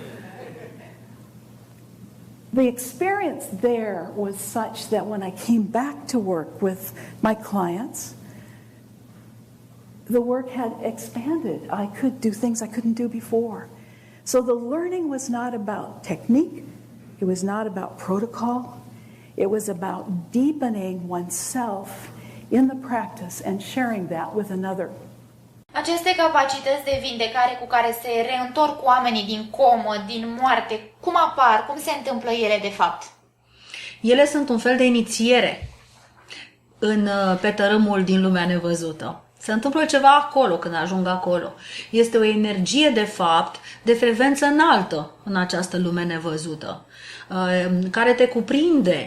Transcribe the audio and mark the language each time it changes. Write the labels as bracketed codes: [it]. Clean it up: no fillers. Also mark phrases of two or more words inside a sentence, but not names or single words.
[en] The experience there was such that when I came back to work with my clients, the work had expanded. I could do things I couldn't do before. So the learning was not about technique. It was not about protocol. It was about deepening oneself in the practice and sharing that with another. [ro] Aceste capacități de vindecare cu care se reîntorc oamenii din comă, din moarte, cum apar, cum se întâmplă ele de fapt? Ele sunt un fel de inițiere pe tărâmul din lumea nevăzută. Se întâmplă ceva acolo când ajung acolo. Este o energie, de fapt, de frecvență înaltă în această lume nevăzută, care te cuprinde.